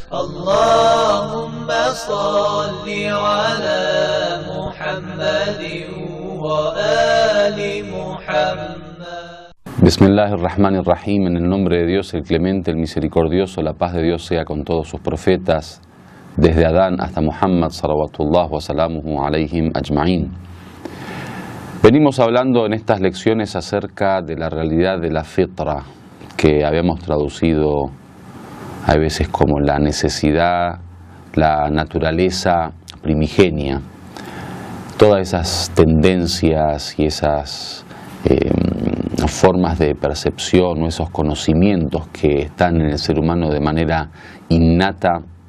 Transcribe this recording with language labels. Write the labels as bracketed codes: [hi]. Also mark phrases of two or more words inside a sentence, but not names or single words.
[ar] اللهم صل على محمد وآل محمد. Bismillahirrahmanirrahim, [es] en el nombre de Dios, el clemente, el misericordioso, la paz de Dios sea con todos sus profetas, desde Adán hasta Muhammad, [ar] صلوات الله وسلامه عليهم أجمعين. [es] Venimos hablando en estas lecciones acerca de la realidad de la fitra, que habíamos traducido a veces como la necesidad, la naturaleza primigenia, todas esas tendencias y esas formas de percepción o esos conocimientos que están en el ser humano de manera innata,